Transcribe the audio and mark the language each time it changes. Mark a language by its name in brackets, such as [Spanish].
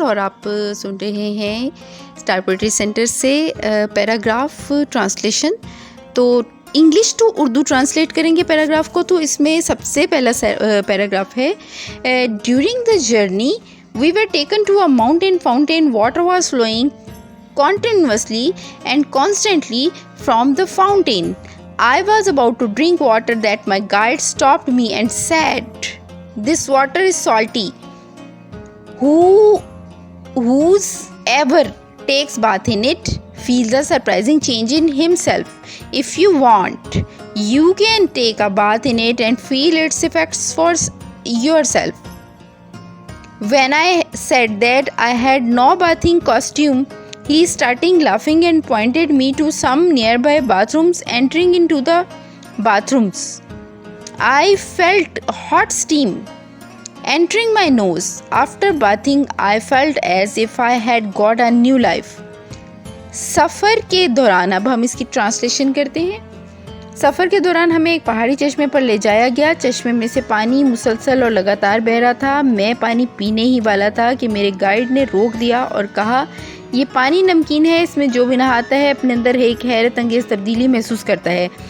[Urdu] اور آپ سن رہے ہیں اسٹار پوئٹری سینٹر سے پیراگراف ٹرانسلیشن. تو انگلش ٹو اردو ٹرانسلیٹ کریں گے پیراگراف کو. تو اس میں سب سے پہلا پیراگراف ہے [English] During the journey we were taken to a mountain fountain. Water was flowing continuously and constantly from the fountain. I was about to drink water that my guide stopped me and said, "This water is salty. Whoever takes bath in it feels a surprising change in himself. If you want, you can take a bath in it and feel its effects for yourself." When I said that I had no bathing costume, he started laughing and pointed me to some nearby bathrooms. Entering into the bathrooms, I felt hot steam entering my nose. After bathing, I felt as if I had got a new life. [Urdu] سفر کے دوران، اب ہم اس کی translation کرتے ہیں. سفر کے دوران ہمیں ایک پہاڑی چشمے پر لے جایا گیا. چشمے میں سے پانی مسلسل اور لگاتار بہہ رہا تھا. میں پانی پینے ہی والا تھا کہ میرے گائیڈ نے روک دیا اور کہا، یہ پانی نمکین ہے، اس میں جو بھی نہاتا ہے اپنے اندر ایک حیرت انگیز تبدیلی محسوس کرتا ہے.